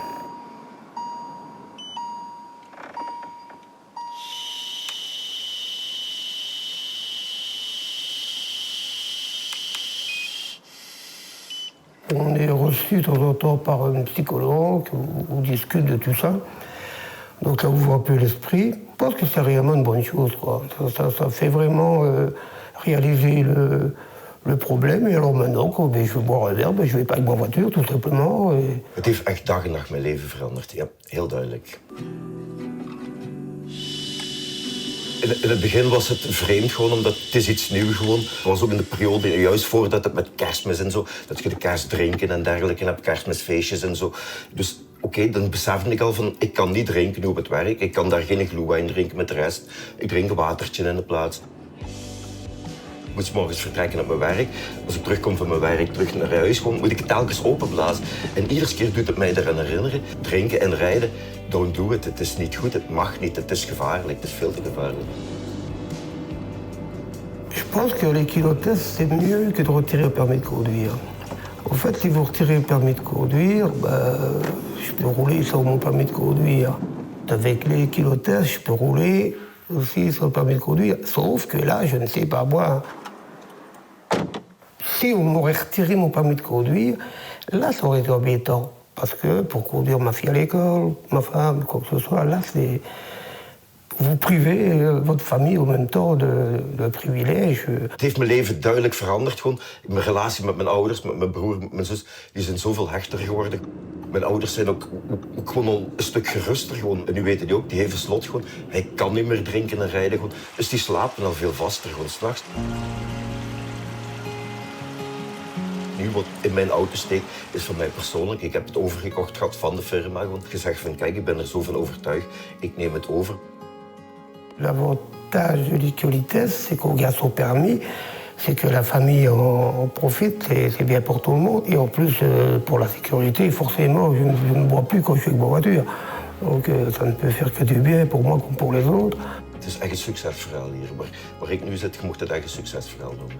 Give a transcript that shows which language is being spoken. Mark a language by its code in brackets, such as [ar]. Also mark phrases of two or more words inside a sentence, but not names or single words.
[fr] On est reçu de temps en temps par un psychologue, on discute de tout ça. Donc ça ouvre un peu l'esprit. Je pense que c'est réellement une bonne chose, quoi. Ça fait vraiment réaliser le problème. Et alors maintenant, quand je veux boire un verre, je vais pas avec ma voiture, tout simplement. Et... [nl] Het heeft echt dag en nacht mijn leven veranderd, ja, heel duidelijk. In het begin was het vreemd gewoon, omdat het is iets nieuws gewoon. Het was ook in de periode, juist voordat het met kerstmis en zo, dat je de kerst drinken en dergelijke, en hebt kerstmisfeestjes en zo. Dus oké, dan besefte ik al van, ik kan niet drinken nu op het werk. Ik kan daar geen glühwein drinken met de rest. Ik drink een watertje in de plaats. Ik moet 's morgens vertrekken op mijn werk. Als ik terugkom van mijn werk, terug naar huis, gewoon, moet ik het telkens openblazen. En iedere keer doet het mij eraan herinneren, drinken en rijden, [en] don't do it. [nl] Het is niet goed, het mag niet, het is gevaarlijk, het is veel te gevaarlijk. [fr] Je pense que les kilotests, c'est mieux que de retirer le permis de conduire. En fait, si vous retirez le permis de conduire, je peux rouler sans mon permis de conduire. Avec les kilotests, je peux rouler aussi sans le permis de conduire. Sauf que là, je ne sais pas boire. Si on m'aurait retiré mon permis de conduire, là, ça aurait été embêtant. Parce que pour conduire ma fille à l'école, ma femme, quoi que ce soit, là, c'est... Vous privez votre famille en même temps de privilèges. [nl] Het heeft mijn leven duidelijk veranderd. Gewoon. Mijn relatie met mijn ouders, met mijn broer, met mijn zus, die zijn zoveel hechter geworden. Mijn ouders zijn ook gewoon al een stuk geruster. Gewoon. En nu weten die ook, die heeft een slot. Gewoon. Hij kan niet meer drinken en rijden. Gewoon. Dus die slapen al veel vaster, gewoon 's nachts. Nu wat in mijn auto steekt, is van mij persoonlijk. Ik heb het overgekocht gehad van de firma. Gewoon. Gezegd van, kijk, ik ben er zo van overtuigd. Ik neem het over. [fr] L'avantage de l'ICOLITES, c'est qu'on garde son permis, c'est que la famille en profite, c'est bien pour tout le monde. Et en plus, pour la sécurité, forcément, je ne bois plus quand je suis avec ma voiture. Donc ça ne peut faire que du bien pour moi comme pour les autres. [nl] Het is echt een succesverhaal hier. Waar ik nu zit, je mocht het echt een succesverhaal noemen.